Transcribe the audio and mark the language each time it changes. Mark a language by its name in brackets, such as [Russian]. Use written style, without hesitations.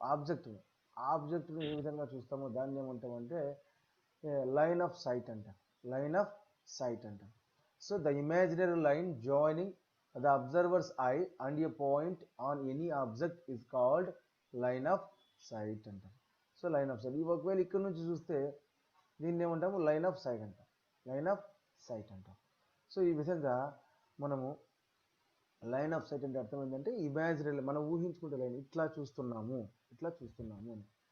[Telugu] ఆబ్జెక్ట్ను ఏ విధంగా చూస్తామో దాన్ని ఏమంటామంటే లైన్ ఆఫ్ సైట్ అంటారు, లైన్ ఆఫ్ సైట్ అంటారు. [English] so the imaginary line joining the observer's eye and a point on any object is called line of sight [Telugu] అంటారు. [English] So line of sight. [Telugu] ఒకవేళ ఇక్కడ నుంచి చూస్తే దీన్ని ఏమంటాము, లైన్ ఆఫ్ సైట్ అంటాం, లైన్ ఆఫ్ సైట్ అంటాం. సో ఈ విధంగా మనము లైన్ ఆఫ్ సైట్ అంటే అర్థం ఏంటంటే, ఇమాజినరీ, మనం ఊహించుకుంటే లైన్ ఇట్లా చూస్తున్నాము అని.